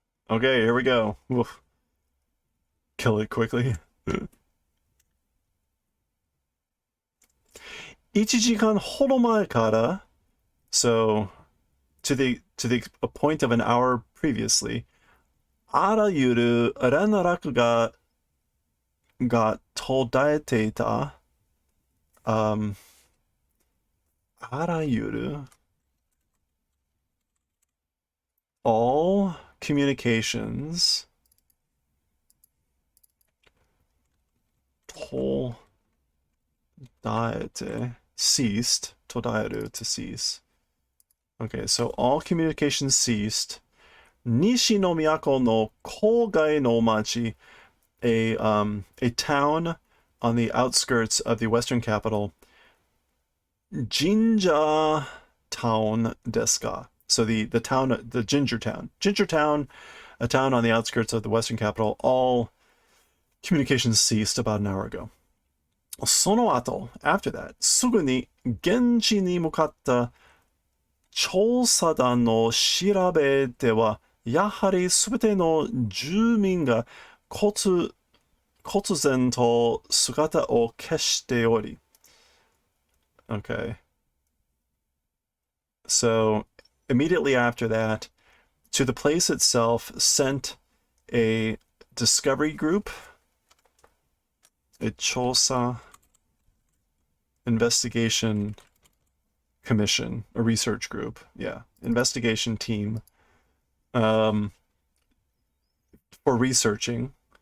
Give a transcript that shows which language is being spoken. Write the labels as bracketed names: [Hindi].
[English] Okay, here we go. Oof. Kill it quickly. [Japanese] 1時間ほど前から, [English] so to the a point of an hour previously, [Japanese] あらゆる連絡が途絶えていた。 [English] あらゆる all communications 途絶えて ceased 途絶える to cease. Okay, so all communications ceased. [Japanese] 西の都の郊外の町 [English] a town on the outskirts of the western capital. [Japanese] Jinja town desu ka? [English] So the town, the Ginger Town. Ginger Town, a town on the outskirts of the western capital. All communications ceased about an hour ago. [Japanese] その後, [English] after that, [Japanese] すぐに現地に向かった調査団の調べでは、やはりすべての住民が忽然と姿を消しており。 [English] Okay. So, immediately after that, to the place itself sent a discovery group, a 調査 investigation commission, a research group, yeah, investigation team, for researching.